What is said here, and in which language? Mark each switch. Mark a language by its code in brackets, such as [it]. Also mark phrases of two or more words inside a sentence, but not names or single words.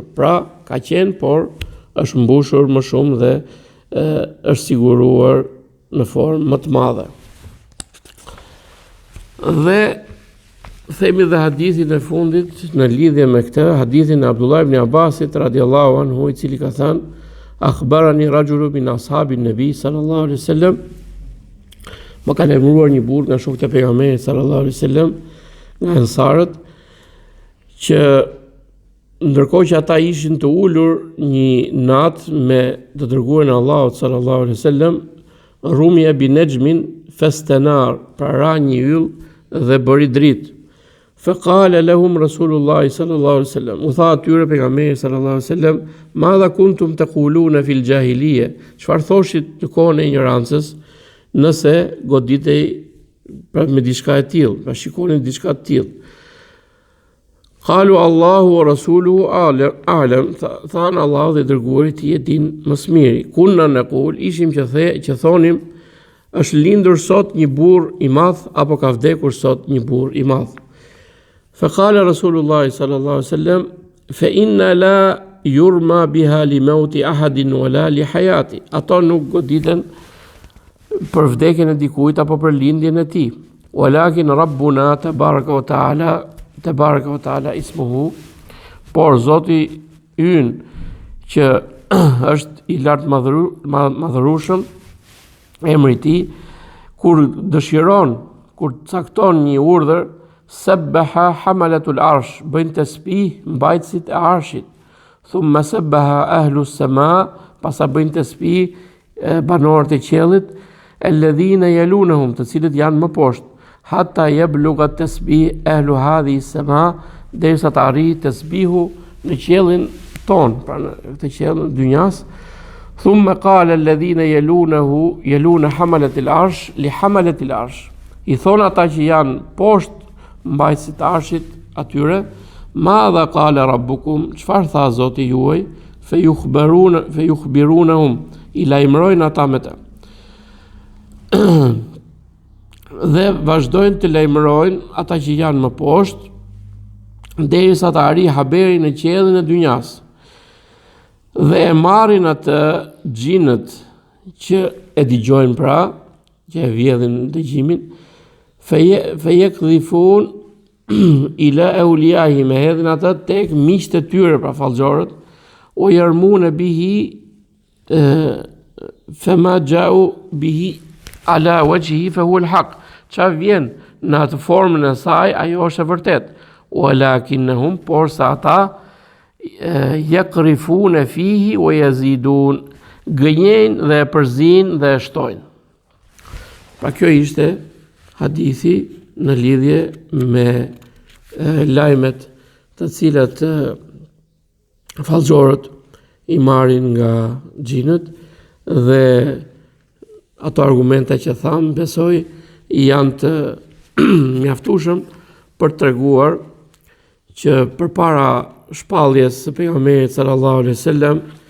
[sq] Pra ka qenë, por është mbushur më shumë dhe është siguruar në formë më të madhe. Dhe themi dhe hadithin e fundit në lidhje me këtë, hadithin e Abdullah ibn Abbasit [ar] رضي الله عنه, [sq] i cili ka thënë: [ar] أخبرني رجل من أصحاب النبي صلى الله عليه وسلم, [sq] më ka lajmëruar një burr nga shokët e pejgamberit [ar] صلى الله عليه وسلم, [sq] nga ansarët, që ndërkohë që ata ishin të ulur një natë me të dërguarin e Allahut [ar] صلى الله عليه وسلم, رمي بنجم فاستنار, [sq] pra ra një yll dhe bëri dritë. [ar] فقال لهم رسول الله صلى الله عليه وسلم, [sq] u tha atyre pejgamberi [ar] صلى الله عليه وسلم: ماذا كنتم تقولون في الجاهلية, [sq] çfarë thoshit në kohën e ignorancës, nëse goditej me diçka e tillë, pra shikonin diçka të tillë. [ar] قالوا الله ورسوله أعلم, [sq] thanë Allahu dhe dërguari i tij e din më së miri. [ar] كنا نقول, [sq] ishim që thonim, është lindur sot një burr i madh apo ka vdekur sot një burr i madh. [ar] فقال رسول الله صلى الله عليه وسلم فإنه لا يرمى بها لموت أحد ولا لحياته. [sq] Ato nuk goditen për vdekjen e dikujt apo për lindjen e tij. [ar] ولكن ربنا تبارك وتعالى اسمه, [sq] por Zoti ynë që është i lartë madhërueshëm, emri i tij, kur dëshiron, kur cakton një urdhër, [ar] سبح حملة العرش, [sq] bëjnë tasbih mbajtësit e arshit. [ar] ثم سبح أهل السماء, [sq] pasa bëjnë tasbih banorët e qiellit, [ar] الذين يلونهم, [sq] të cilët janë më poshtë, [ar] حتى يبلغ تسبيح أهل هذه السماء, [sq] derisa të arrijë tasbihu në qiellin ton, pra në këtë qiell të dynjas. [ar] ثم قال الذين يلون حملة العرش لحملة العرش. [sq] I thon ata që janë poshtë mbajtësit të arshit atyre: [ar] ماذا قال ربكم, [sq] çfarë tha Zoti juaj? Fe yukhbirunahum, i lajmërojnë ata me të. Dhe vazhdojnë të lajmërojnë ata që janë më poshtë, derisa të arrijë haberi në qiellin e dynjas. Dhe e marrin atë xhinët që e dëgjojnë, pra, që e vjedhin dëgjimin, [ar] فيقذفون إلى أوليائهم, [sq] hedhin atë tek miqtë e tyre, pra fallxorët, [ar] أو يرمون به فما جاءوا به على وجهه فهو الحق. [sq] Çfarë vjen në atë formën e saj, ajo është e vërtet. Walakinnahum, por sa ata [ar] يقرفون فيه ويزيدون, [sq] gënjejnë dhe e përzin dhe e shtojnë. Pra kjo ishte hadithi në lidhje me lajmet të cilat fallxorët i marrin nga xhinët, dhe ato argumente që tham, besoj janë të mjaftueshëm për treguar që përpara shpalljes së pejgamberit [ar] صلى الله عليه وسلم,